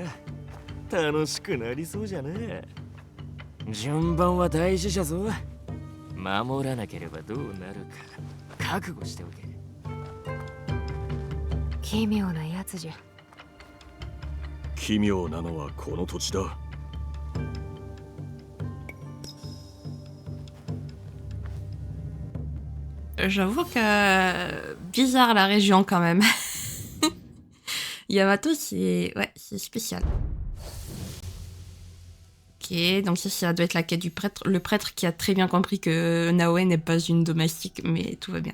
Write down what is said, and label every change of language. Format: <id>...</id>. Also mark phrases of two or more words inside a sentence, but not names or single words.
<ja>楽しくなりそうじゃね。順番は大事じゃぞ。守らなければどうなるか覚悟しておけ。奇妙なやつじゃ。奇妙なのはこの土地だ。</ja> <fr>J'avoue que bizarre la région quand même. Yamato, c'est ouais, c'est spécial. Ok, donc ça doit être la quête du prêtre, le prêtre qui a très bien compris que Naoe n'est pas une domestique, mais tout va bien.</fr>